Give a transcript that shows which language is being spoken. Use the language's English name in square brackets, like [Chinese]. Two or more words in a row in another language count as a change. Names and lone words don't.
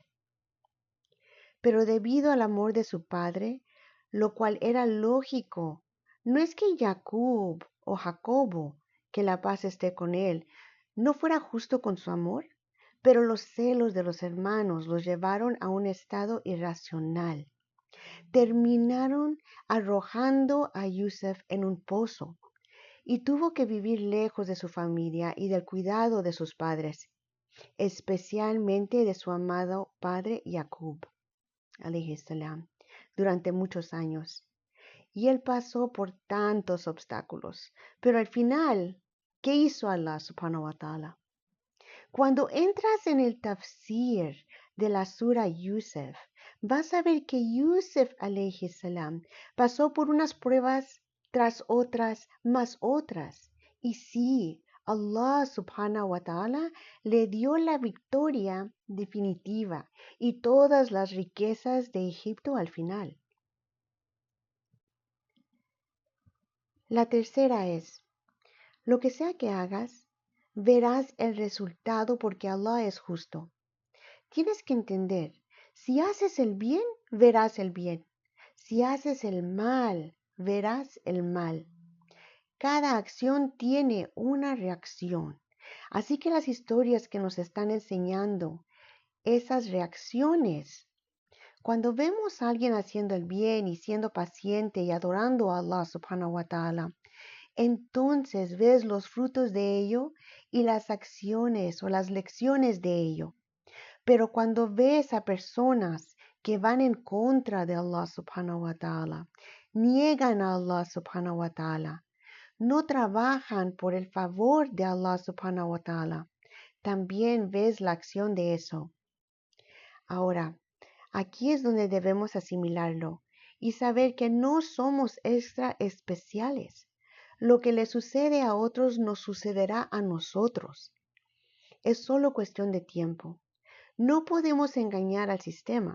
[Spanish] Pero debido al amor de su padre, lo cual era lógico, no es que Jacob o Jacobo, que la paz esté con él, no fuera justo con su amor, pero los celos de los hermanos los llevaron a un estado irracional. Terminaron arrojando a Yusuf en un pozo y tuvo que vivir lejos de su familia y del cuidado de sus padres, especialmente de su amado padre Jacob, [Arabic] عليه السلام, [Spanish] durante muchos años. Y él pasó por tantos obstáculos, pero al final, ¿qué hizo [Arabic] الله سبحانه وتعالى? [Spanish] Cuando entras en el tafsir de la sura Yusuf, vas a ver que Yusuf [Arabic] عليه السلام [Spanish] pasó por unas pruebas tras otras, más otras. Y sí, [Arabic] الله سبحانه وتعالى [Spanish] le dio la victoria definitiva y todas las riquezas de Egipto al final. La tercera es: lo que sea que hagas, verás el resultado porque Allah es justo. Tienes que entender, si haces el bien, verás el bien. Si haces el mal, verás el mal. Cada acción tiene una reacción. Así que las historias que nos están enseñando esas reacciones, cuando vemos a alguien haciendo el bien y siendo paciente y adorando a [Arabic] الله سبحانه وتعالى, [Spanish] entonces ves los frutos de ello y las acciones o las lecciones de ello. Pero cuando ves a personas que van en contra de [Arabic] الله سبحانه وتعالى, [Spanish] niegan a [Arabic] الله سبحانه وتعالى, [Spanish] no trabajan por el favor de [Arabic] الله سبحانه وتعالى. [Spanish] También ves la acción de eso. Ahora, aquí es donde debemos asimilarlo y saber que no somos extra especiales. Lo que le sucede a otros nos sucederá a nosotros. Es solo cuestión de tiempo. No podemos engañar al sistema.